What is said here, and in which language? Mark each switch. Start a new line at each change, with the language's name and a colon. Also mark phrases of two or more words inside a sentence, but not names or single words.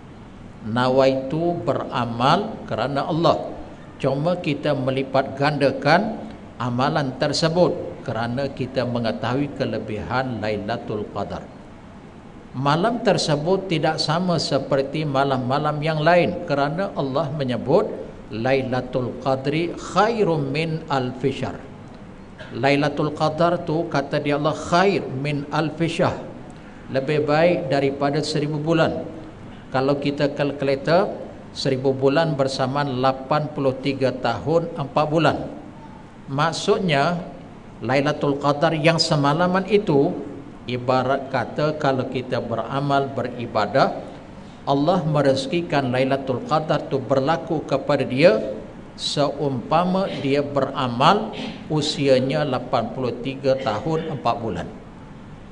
Malay: Nawaitu beramal kerana Allah. Cuma kita melipat gandakan amalan tersebut kerana kita mengetahui kelebihan Lailatul Qadar. Malam tersebut tidak sama seperti malam-malam yang lain kerana Allah menyebut
Arabic: Lailatul Qadri khairum min alfi syahr.
Malay: Lailatul Qadar tu kata dia Allah
Arabic: khair min alfi syahr,
Malay: lebih baik daripada 1000 bulan. Kalau kita kalkulator 1000 bulan bersamaan 83 tahun 4 bulan. Maksudnya Lailatul Qadar yang semalaman itu ibarat kata kalau kita beramal beribadah, Allah merezekikan Lailatul Qadar itu berlaku kepada dia seumpama dia beramal usianya 83 tahun 4 bulan.